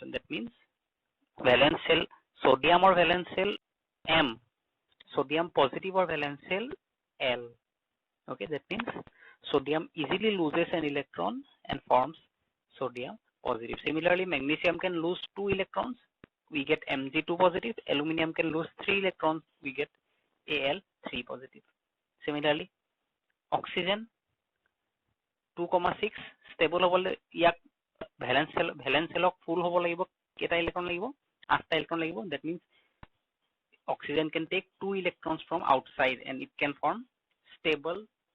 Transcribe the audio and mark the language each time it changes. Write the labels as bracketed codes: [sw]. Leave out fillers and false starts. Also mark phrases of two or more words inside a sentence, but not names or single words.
[en] That means valence shell, sodium or valence shell M, sodium positive or valence shell L. Okay, that means sodium easily loses an electron and forms sodium positive. Similarly, magnesium can lose 2 electrons, we get Mg2 positive. Aluminum can lose 3 electrons, we get Al3 positive. Similarly, oxygen [as] 2,6 stable হবলে ইয়াক [en] valence cell full [as] হব লাগিব, কেটা ইলেক্ট্ৰন লাগিব? 8টা ইলেক্ট্ৰন লাগিব. [en] that means oxygen can take 2 electrons from outside and it can form stable